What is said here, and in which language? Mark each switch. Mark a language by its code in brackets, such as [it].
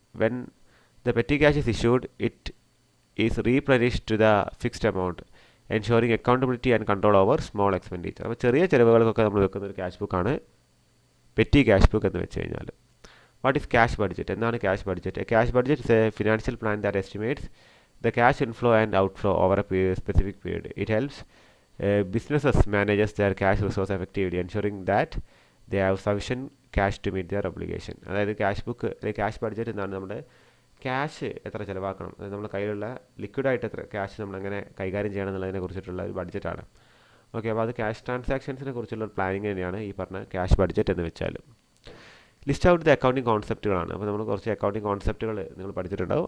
[en] When the petty cash is issued it is replenished to the fixed amount ensuring accountability and control over small expenditure. [ml] അപ്പോൾ ചെറിയ ചിലവുകൾക്കൊക്കെ നമ്മൾ വെക്കുന്ന ഒരു cash ബുക്കാണ് petty cash book എന്ന് വെച്ച് കഴിഞ്ഞാൽ. [en] What is cash budget? [ml] എന്താണ് cash budget? [en] A cash budget is a financial plan that estimates the cash inflow and outflow over a specific period. It helps businesses manage their cash resource effectively, ensuring that they have sufficient cash to meet their obligation. [ml] അതായത് cash book അല്ലെങ്കിൽ cash budget എന്നാണ് നമ്മുടെ cash എത്ര ചിലവാക്കണം, അതായത് നമ്മുടെ കയ്യിലുള്ള ലിക്വിഡായിട്ട് എത്ര cash നമ്മൾ എങ്ങനെ കൈകാര്യം ചെയ്യണം എന്നുള്ളതിനെ കുറിച്ചിട്ടുള്ള ഒരു ബഡ്ജറ്റാണ്. ഓക്കെ, അപ്പോൾ അത് ക്യാഷ് ട്രാൻസാക്ഷൻസിനെ കുറിച്ചുള്ള ഒരു പ്ലാനിങ് തന്നെയാണ് ഈ പറഞ്ഞ ക്യാഷ് ബഡ്ജറ്റ് എന്ന് വെച്ചാൽ. [en] list out the [ml] accounting കോൺസെപ്റ്റുകളാണ്. അപ്പോൾ നമ്മൾ കുറച്ച് അക്കൗണ്ടിങ് കോൺസെപ്റ്റുകൾ നിങ്ങൾ പഠിച്ചിട്ടുണ്ടാവും.